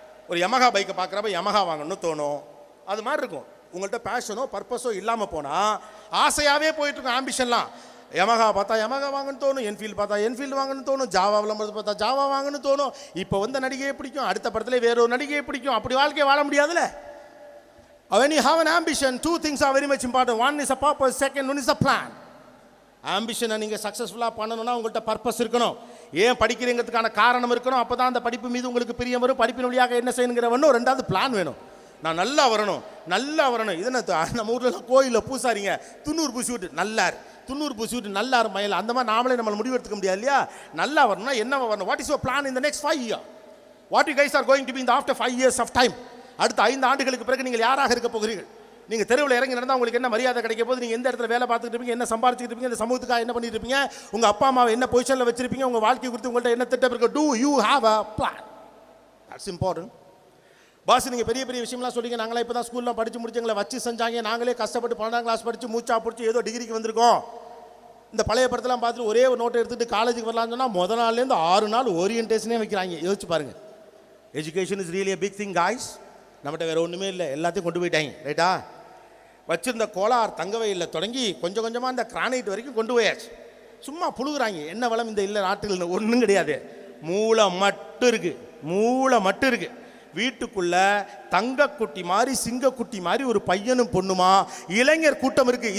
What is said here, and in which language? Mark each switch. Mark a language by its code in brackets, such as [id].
[ta] ஒரு யமஹா பைக்கை பார்க்குறப்ப யமஹா வாங்கணும்னு தோணும். அது மாதிரி இருக்கும். உங்கள்கிட்ட பேஷனோ பர்பஸோ இல்லாமல் போனால் ஆசையாகவே போயிட்டுருக்கும் ஆம்பிஷன்லாம். யமஹா பார்த்தா யமஹா வாங்கன்னு தோணும், என்ஃபீல்டு பார்த்தா என்ஃபீல்டு வாங்கன்னு தோணும், ஜாவா விளம்பரத்தை பார்த்தா ஜாவா வாங்கன்னு தோணும். இப்போ வந்த நடிகையை பிடிக்கும், அடுத்த படத்தில் வேற ஒரு நடிகையை பிடிக்கும். அப்படி வாழ்க்கையை வாழ முடியாதுல்ல. [en] when you have an ambition, 2 things are very much important. One is a purpose, second one is a plan. [ta] ஆம்பிஷனை நீங்கள் சக்ஸஸ்ஃபுல்லாக பண்ணணும்னா உங்கள்கிட்ட பர்பஸ் இருக்கணும். ஏன் படிக்கிறீங்கிறதுக்கான காரணம் இருக்கணும். அப்போ தான் அந்த படிப்பு மீது உங்களுக்கு பிரியம் வரும். படிப்பின் வழியாக என்ன செய்யணுங்கிறவனும் 2வது பிளான் வேணும். நான் நல்லா வரணும். இது நம்ம ஊரில் கோயிலில் பூசாரிங்க 90 பூசி விட்டு நல்லார், 90 பூசி விட்டு நல்லார் மயில், அந்த மாதிரி நாமளே நம்மளை முடிவு எடுத்துக்க முடியாது இல்லையா? நல்லா வரணும்னா என்ன வரணும்? [en] What is your plan in the next 5 years? What you guys are going to be in after 5 years of time? [ta] அடுத்த 5 ஆண்டுகளுக்கு பிறகு நீங்கள் யாராக இருக்க போகிறீர்கள்? நீங்கள் தெருவில் இறங்கி நடந்தால் உங்களுக்கு என்ன மரியாதை கிடைக்க போது? நீங்கள் எந்த இடத்துல வேலை பார்த்துட்டு இருப்பீங்க? என்ன சம்பாதிச்சுட்டு இருப்பீங்க? இந்த சமூகத்துக்காக என்ன பண்ணிட்டு இருப்பீங்க? உங்கள் அப்பா அம்மாவை என்ன பொசிஷனில் வச்சிருப்பீங்க? உங்கள் வாழ்க்கை குறித்து உங்கள்கிட்ட என்ன திட்டம் இருக்கு? [en] Do you have a plan? That's important. [ta] Pass நீங்கள் பெரிய பெரிய விஷயம்லாம் சொல்லிங்க, நாங்களே இப்போ தான் ஸ்கூல்லாம் படித்து முடிச்சவங்களை வச்சு செஞ்சாங்க, நாங்களே கஷ்டப்பட்டு 12ஆம் கிளாஸ் படித்து மூச்சா பிடிச்சி ஏதோ டிகிரிக்கு வந்திருக்கோம். இந்த பழைய படத்தெல்லாம் பார்த்துட்டு ஒரே ஒரு நோட்டை எடுத்துகிட்டு காலேஜுக்கு வரலாம்னு சொன்னால் முதல் நாள்லேருந்து 6 நாள் ஓரியன்டேஷனே வைக்கிறாங்க. யோசிச்சு பாருங்கள். [en] Education is really a big thing guys. [ta] நம்மகிட்ட வேறு ஒன்றுமே இல்லை, எல்லாத்தையும் கொண்டு போயிட்டாங்க. ரைட்டா? வச்சுருந்த கோலார் தங்கவயலில் தொடங்கி கொஞ்சம் கொஞ்சமாக இந்த கிரானைட் வரைக்கும் கொண்டு போயாச்சு. சும்மா புழுகுறாங்க. என்ன வளம் இந்த இல்லை நாட்டில் ஒன்றும் கிடையாது. மூளை மட்டும் இருக்குது, மூளை மட்டும் இருக்குது. வீட்டுக்குள்ள தங்கக்குட்டி மாதிரி சிங்கக்குட்டி மாதிரி ஒரு பையனும் பொண்ணுமா இளைஞர் கூட்டம் இருக்குது.